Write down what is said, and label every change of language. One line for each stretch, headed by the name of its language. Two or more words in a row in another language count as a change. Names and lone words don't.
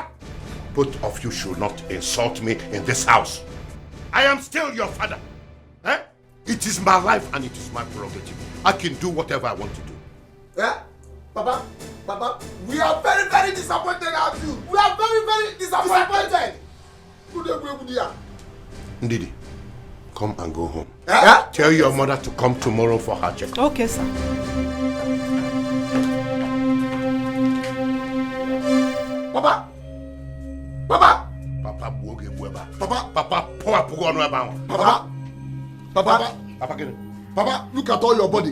English: Both of you should not insult me in this house. I am still your father. Eh? It is my life and it is my prerogative. I can do whatever I want to do. Yeah? Papa, we are very, very disappointed at you. We are very, very disappointed. Ndidi, come and go home. Yeah? Tell your mother to come tomorrow for her checkup. Okay, sir. Papa, look at all your body.